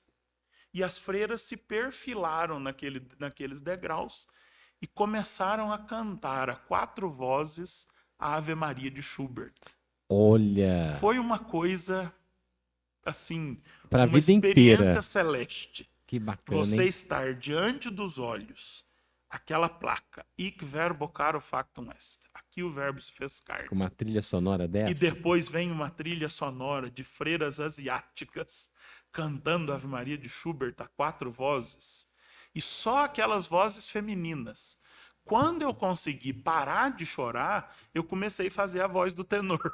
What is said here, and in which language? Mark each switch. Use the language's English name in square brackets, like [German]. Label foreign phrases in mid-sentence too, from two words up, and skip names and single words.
[Portuguese] E as freiras se perfilaram naqueles degraus e começaram a cantar a 4 vozes a Ave Maria de Schubert. Olha. Foi uma coisa, assim, Pra uma vida experiência inteira. celeste. Que bacana, Você hein? estar diante dos olhos, aquela placa, [Latin] Hic verbo caro factum est. [Portuguese] Aqui o verbo se fez carne. Com uma trilha sonora E dessa. depois vem uma trilha sonora de freiras asiáticas cantando Ave Maria de Schubert a 4 vozes. E só aquelas vozes femininas. Quando eu consegui parar de chorar, eu comecei a fazer a voz do tenor.